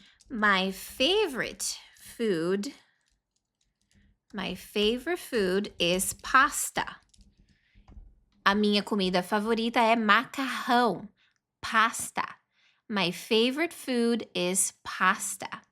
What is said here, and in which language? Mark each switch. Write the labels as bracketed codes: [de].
[en] My favorite food is pasta. [pt] A minha comida favorita é macarrão. [en] Pasta. My favorite food is pasta.